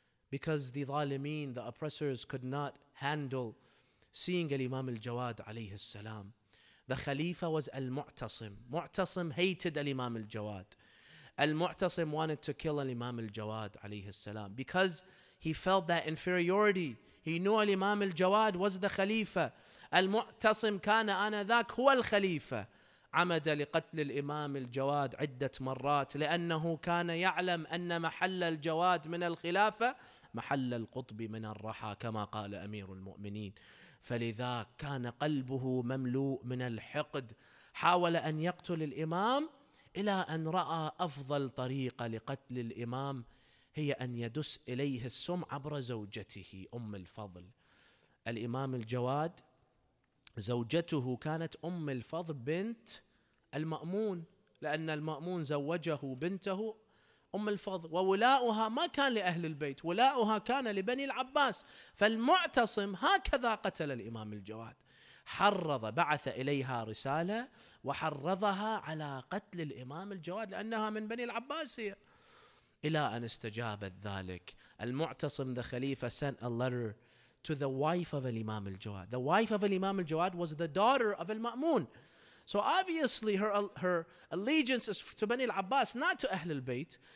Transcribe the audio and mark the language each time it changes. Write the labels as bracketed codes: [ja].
[en] Because the zalimeen, the oppressors, could not handle seeing Imam AlJawad alayhi salam. The Khalifa was Al-Mu'tasim. Mu'tasim hated Imam AlJawad. Al-Mu'tasim wanted to kill Imam AlJawad alayhi salam because he felt that inferiority. He knew Imam AlJawad was the Khalifa. [ar] Al-Mu'tasim كان آنذاك هو الخليفة. عمد لقتل الإمام الجواد عدة مرات لأنه كان يعلم أن محل الجواد من الخلافة محل القطب من الرحى كما قال أمير المؤمنين. فلذا كان قلبه مملوء من الحقد. حاول أن يقتل الإمام إلى أن رأى أفضل طريقة لقتل الإمام هي أن يدس إليه السم عبر زوجته أم الفضل. الإمام الجواد زوجته كانت أم الفضل بنت المأمون، لأن المأمون زوجه بنته أم الفضل، وولاؤها ما كان لأهل البيت، ولاؤها كان لبني العباس. فالمعتصم هكذا قتل الإمام الجواد، بعث إليها رسالة وحرضها على قتل الإمام الجواد لأنها من بني العباس هي. إلى أن استجابت ذلك. [en] المعتصم, the Khalifa, sent a letter to the wife of Imam AlJawad. The wife of Imam AlJawad was the daughter of Al-Ma'mun. So obviously her allegiance is to Bani al-Abbas, not to Ahl al-Bayt.